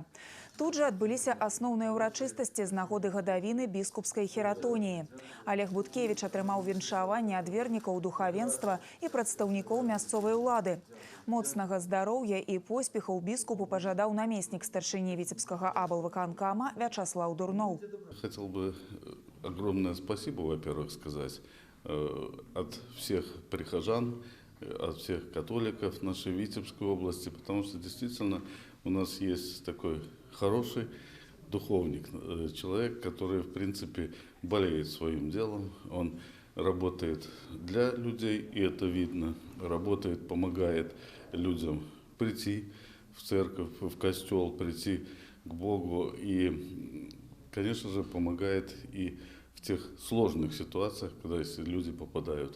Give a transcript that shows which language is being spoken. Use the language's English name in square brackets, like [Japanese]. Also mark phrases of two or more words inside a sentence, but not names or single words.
[Belarusian] Тут жа адбыліся асноўныя ўрачыстасці з нагоды гадавіны біскупскай хератоніі. Олег Буткевіч атрымаў віншаванне ад вернікаў духавенства і прадстаўнікоў мясцовай улады. Моцнага здароўя і поспехаў біскупу [Russian] пожадал наместник [Belarusian] старшыні Витебского аблвыканкама Вячеслав Дурноў. [Russian] Хотел бы огромное спасибо, во-первых, сказать от всех прихожан, от всех католиков нашей Витебской области, потому что действительно у нас есть такой хороший духовник, человек, который, в принципе, болеет своим делом, он работает для людей, и это видно, работает, помогает людям прийти в церковь, в костел, прийти к Богу и, конечно же, помогает и в тех сложных ситуациях, когда если люди попадают.